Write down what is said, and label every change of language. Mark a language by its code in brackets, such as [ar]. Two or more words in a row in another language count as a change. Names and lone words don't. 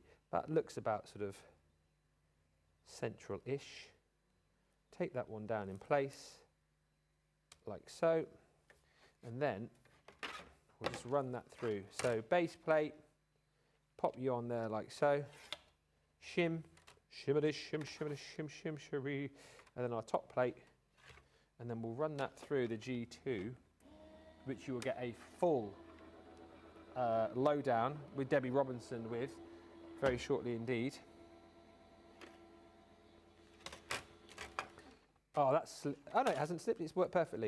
[en] That looks about sort of central-ish. Take that one down in place, like so, and then we'll just run that through. So base plate, pop you on there like so, shim, shimmity, shim, shimmity, shim, shim, shimmy, and then our top plate, and then we'll run that through the G2, which you will get a full lowdown with Debbie Robinson with very shortly indeed. Oh, oh no, it hasn't slipped, it's worked perfectly.